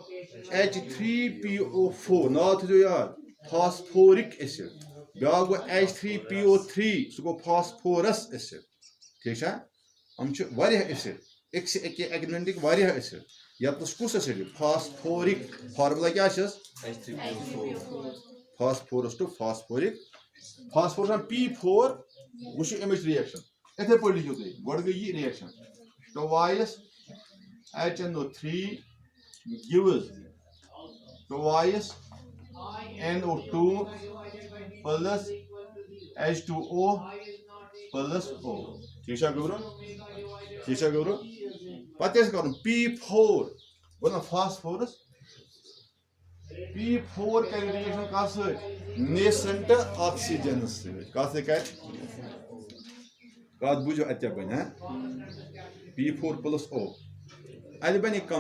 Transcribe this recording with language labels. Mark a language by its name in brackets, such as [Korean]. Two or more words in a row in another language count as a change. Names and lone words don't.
[Kashmiri] H3PO4 ناو تھٲیزیو یاد [English] phosphoric acid [Kashmiri] بیاکھ گوٚو H3PO3 سُہ گوٚو [English] phosphorous acid [Kashmiri] ٹھیک چھا یِم چھِ واریاہ ایسڈ اَکہِ ایلیمنٹٕکۍ واریاہ ایسڈ یتنس کُس [English] acid phosphoric formula [Kashmiri] کیٛاہ چھس [English] phosphorus to phosphoric phosphorus [Kashmiri] P4 وچھو امچ ریئیکشن اتھے پٲٹھۍ لیکھِو تُہۍ گۄڈٕ گٔے یہِ ریئیکشن [English] twice HNO3 gives twice NO2 plus H2O plus O. [Kashmiri] ٹھیک چھا گوٚبرو ٹھیک چھا گوٚبرو پتہٕ کیٛاہ چھُ کرُن P4 گوٚو نا فاسفورس P4 کرِ ریئیکشن کتھ سۭتۍ [English] nascent oxygen [Kashmiri] سۭتۍ کتھ سۭتۍ کرِ کتھ بوٗزِو اتہِ کیٛاہ بنہِ [English] P4 plus O [Kashmiri] اتہِ بنہِ